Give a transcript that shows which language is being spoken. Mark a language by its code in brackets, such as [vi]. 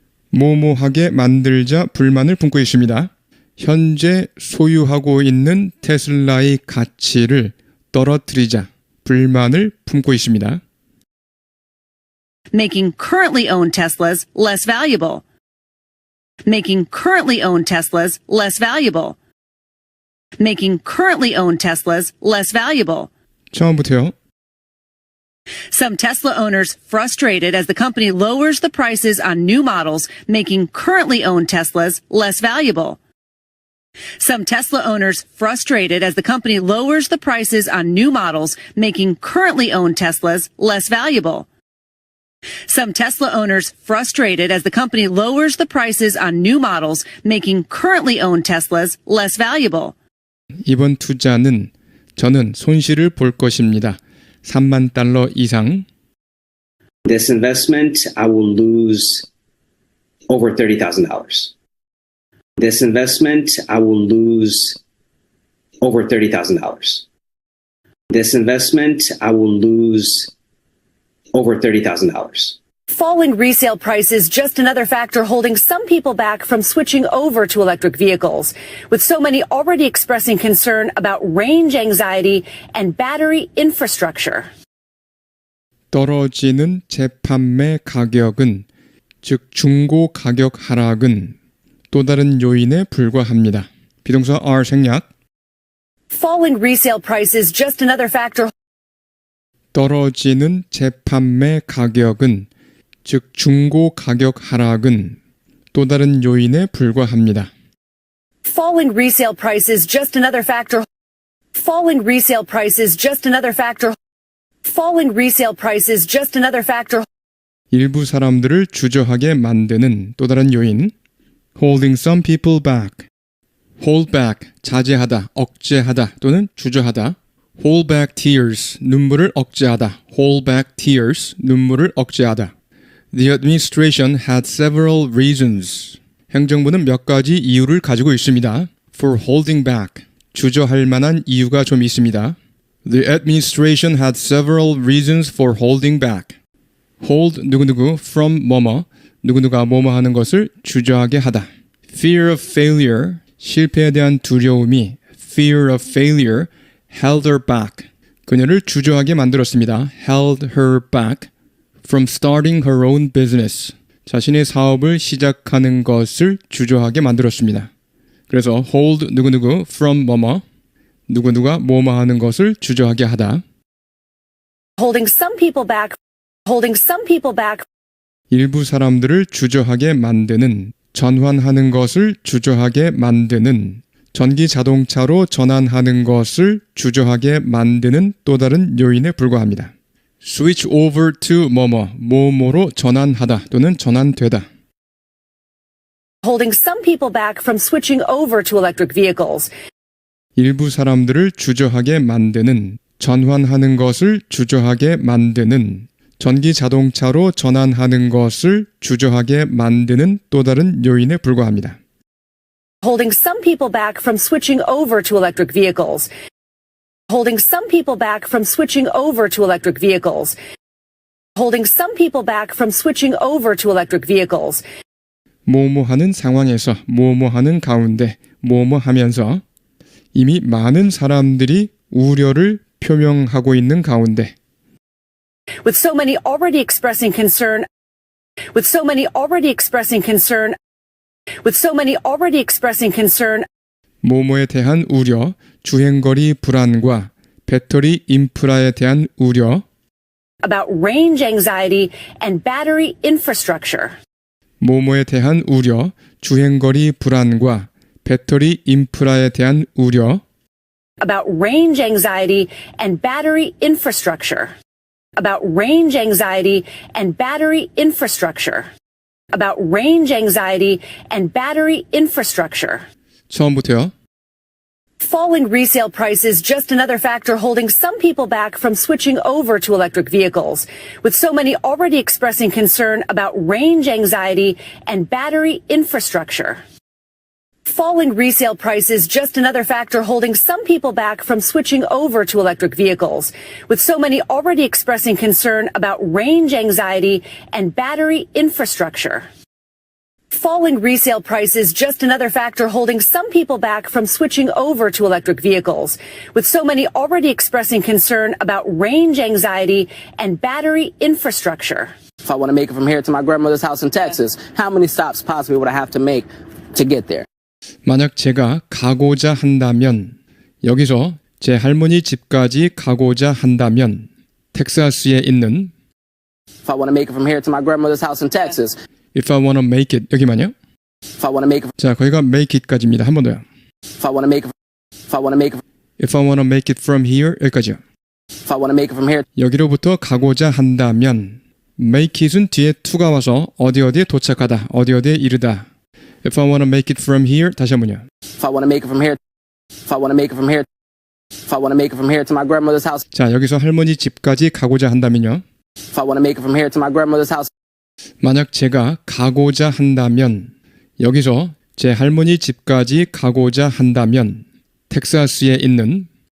[ko] 뭐뭐 하게 만들자 불만을 품고 있습니다. 현재 소유하고 있는 테슬라의 가치를 떨어뜨리자 불만을 품고 있습니다. [en] making currently owned Teslas less valuable. making currently owned Teslas less valuable. making currently owned Teslas less valuable. [ko] 처음부터요. [en] Some Tesla owners frustrated as the company lowers the prices on new models, making currently owned Teslas less valuable. Some Tesla owners frustrated as the company lowers the prices on new models, making currently owned Teslas less valuable. Some Tesla owners frustrated as the company lowers the prices on new models, making currently owned Teslas less valuable. [ko] 이번 투자는 저는 손실을 볼 것입니다. 3만 달러 이상. [en] This investment, I will lose over $30,000. This investment, I will lose over $30,000. This investment, I will lose over $30,000. Falling resale prices just another factor holding some people back from switching over to electric vehicles, with so many already expressing concern about range anxiety and battery infrastructure. [ko] 떨어지는 재판매 가격은, 즉 중고 가격 하락은 또 다른 요인에 불과합니다. 비동사 are 생략. [en] Falling resale prices just another factor. [ko] 떨어지는 재판매 가격은, 즉 중고 가격 하락은 또 다른 요인에 불과합니다. [en] Falling resale prices just another factor. Falling resale prices just another factor. Falling resale prices just another factor. [ko] 일부 사람들을 주저하게 만드는 또 다른 요인. [en] Holding some people back. Hold back, [ko] 자제하다, 억제하다 또는 주저하다. [en] Hold back tears, [ko] 눈물을 억제하다. [en] Hold back tears, 눈물을 억제하다. The administration had several reasons. [ko] 행정부는 몇 가지 이유를 가지고 있습니다. [en] For holding back, [ko] 주저할 만한 이유가 좀 있습니다. [en] The administration had several reasons for holding back. [ko] Hold 누구누구 from 뭐뭐, 누구누가 뭐뭐 하는 것을 주저하게 하다. [en] Fear of failure, [ko] 실패에 대한 두려움이 [en] fear of failure held her back. [ko] 그녀를 주저하게 만들었습니다. [en] Held her back from starting her own business. [ko] 자신의 사업을 시작하는 것을 주저하게 만들었습니다. 그래서 hold 누구누구 from 뭐뭐, 누구누가 뭐뭐 하는 것을 주저하게 하다. [en] Holding some people back. Holding some people back. [ko] 일부 사람들을 주저하게 만드는, 전환하는 것을 주저하게 만드는, 전기 자동차로 전환하는 것을 주저하게 만드는 또 다른 요인에 불과합니다. [en] Switch over to [ko] 뭐뭐, 뭐뭐로 전환하다 또는 전환되다. [en] Holding some people back from switching over to electric vehicles. [ko] 일부 사람들을 주저하게 만드는, 전환하는 것을 주저하게 만드는, 전기 자동차로 전환하는 것을 주저하게 만드는 또 다른 요인에 불과합니다. [en] Holding some people back from switching over to electric vehicles. Holding some people back from switching over to electric vehicles. Holding some people back from switching over to electric vehicles. [ko] 뭐뭐 하는 상황에서, 뭐뭐 하는 가운데, 뭐뭐 하면서 이미 많은 사람들이 우려를 표명하고 있는 가운데 [en] With so many already expressing concern, with so many already expressing concern, with so many already expressing concern [ko] 모모에 대한 우려, 주행거리 불안과 배터리 인프라에 대한 우려, [en] about range anxiety and battery infrastructure. [ko] 모모에 대한 우려, 주행거리 불안과 배터리 인프라에 대한 우려, [en] About range anxiety and battery infrastructure. About range anxiety and battery infrastructure. About range anxiety and battery infrastructure. [ko] 처음부터요. [en] Falling resale prices just another factor holding some people back from switching over to electric vehicles, with so many already expressing concern about range anxiety and battery infrastructure. Falling resale prices just another factor holding some people back from switching over to electric vehicles, with so many already expressing concern about range anxiety and battery infrastructure. Falling resale prices just another factor holding some people back from switching over to electric vehicles, with so many already expressing concern about range anxiety and battery infrastructure. If I want to make it from here to my grandmother's house in Texas, how many stops possibly would I have to make to get there? [ko] 만약 제가 가고자 한다면, 여기서 제 할머니 집까지 가고자 한다면, 텍사스에 있는 [en] If I want to make it from here to my grandmother's house in Texas, If I wanna make it, [ko] 여기만요. [en] if I want to make it, [ko] 자, 거기가 [en] make it [ko] 까지입니다. 한 번 더요. [en] if I want to make it, if I want to make it, If I wanna make it from here, [ko] 여기까지요. [en] if I want to make it from here, [ko] 여기로부터 가고자 한다면, make it은 뒤에 to가 와서 어디에 도착하다, 어디에 이르다. [en] If I wanna make it from here, [ko] 다시 한 번요. [en] if I want to make it from here, if I want to make it from here, if I want to make it from here to my grandmother's house, [ko] 자, 여기서 할머니 집까지 가고자 한다면요. [en] if I want to make it from here to my grandmother's house, [ko] 만약 제가 가고자 한다면, 여기서 제 할머니 집까지 가고자 한다면, 텍사스에 있는